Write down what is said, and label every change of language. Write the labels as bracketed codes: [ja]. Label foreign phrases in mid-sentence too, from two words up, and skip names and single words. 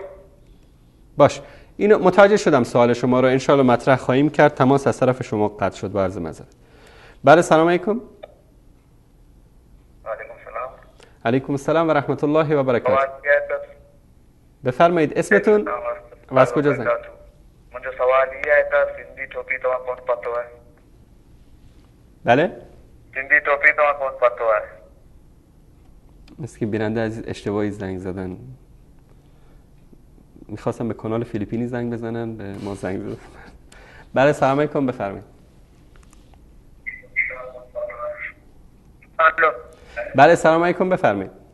[fa] باش، اینو متوجه شدم. سوال شما رو انشالله مطرح خواهیم کرد. تماس از طرف شما قطع شد، با عرض معذرت. [ar] بله سلام علیکم. علیکم السلام و رحمت الله و برکاته. [fa] بفرمایید اسمتون و از کجا زنگ؟ [hi] मुझे सवाल ये है कि सिंधी टोपी तो कौन पतो है? [fa] بله؟ [hi] सिंधी टोपी तो कौन पतो है? [fa] مثل که بیننده عزیز اشتباهی زنگ زدن. میخواستم به کانال فیلیپینی زنگ بزنن، به ما زنگ زدن. بله [ar] سلام علیکم، [fa] بفرمایید. الو. بله [ar] سلام علیکم، [fa] بفرمایید.